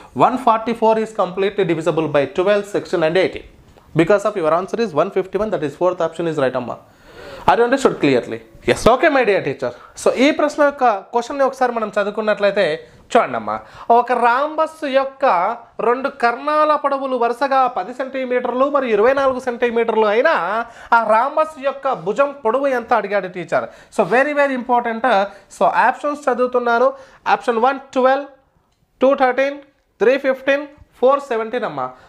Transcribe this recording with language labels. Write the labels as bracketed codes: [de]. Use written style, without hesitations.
[en] 144 is completely divisible by 12, 16 and 18. Because of your answer is 151, that is 4th option is right amma. Are you understood clearly? Yes. Okay my dear teacher. [te] So ఈ ప్రశ్న యొక్క క్వశ్చన్ని ఒకసారి మనం చదువుకున్నట్లయితే చూడండి అమ్మా. ఒక రాంబస్ యొక్క 2 కర్ణాల పొడవులు వరుసగా 10 సెంటీమీటర్లు మరియు 24 సెంటీమీటర్లు అయినా ఆ రాంబస్ యొక్క భుజం పొడవు ఎంత అడిగాడు teacher. [en] So very very important. [te] So options చదువుతున్నాను. ఆప్షన్ 1 12, 2 13, 3 15, 4 17 అమ్మా.